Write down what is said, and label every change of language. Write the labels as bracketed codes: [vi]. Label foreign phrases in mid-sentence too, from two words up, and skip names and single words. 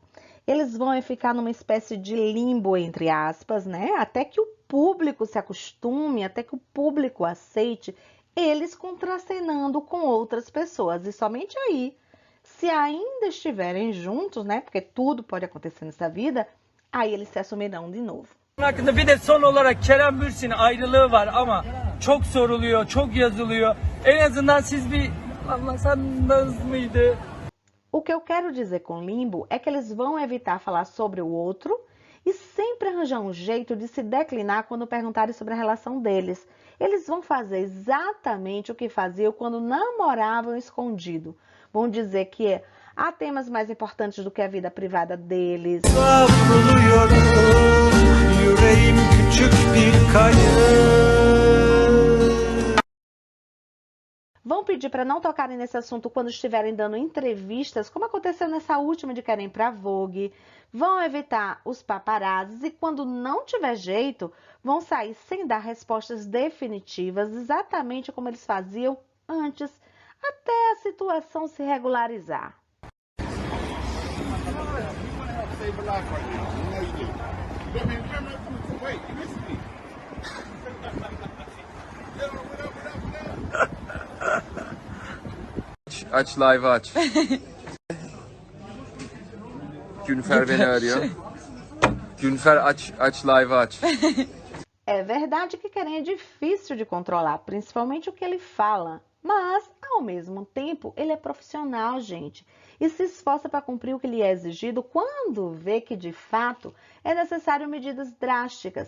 [pt] Eles vão ficar numa espécie de limbo, entre aspas, né? Até que o público se acostume, até que o público aceite eles contracenando com outras pessoas. E somente aí, se ainda estiverem juntos, né? Porque tudo pode acontecer nessa vida, aí eles se assumirão de novo. [tr] Hakkında bir de son olarak Kerem Bürsin ayrılığı var ama çok soruluyor, çok yazılıyor. En azından siz bir anlasanız mıydı? [pt] O que eu quero dizer com limbo é que eles vão evitar falar sobre o outro e sempre arranjar um jeito de se declinar quando perguntarem sobre a relação deles. Eles vão fazer exatamente o que faziam quando namoravam escondido. Vão dizer que há temas mais importantes do que a vida privada deles. [tr] Yüreğim küçük bir kayıp. [pt] Vão pedir para não tocarem nesse assunto quando estiverem dando entrevistas, como aconteceu nessa última de Querem para Vogue. Vão evitar os paparazzis e, quando não tiver jeito, vão sair sem dar respostas definitivas, exatamente como eles faziam antes, até a situação se regularizar. [tr] Aç live aç. Günfer beni arıyor. Günfer aç live aç. [pt] É verdade que Querem é difícil de controlar, principalmente o que ele fala. Mas, ao mesmo tempo, ele é profissional, gente, e se esforça para cumprir o que lhe é exigido quando vê que, de fato, é necessário medidas drásticas.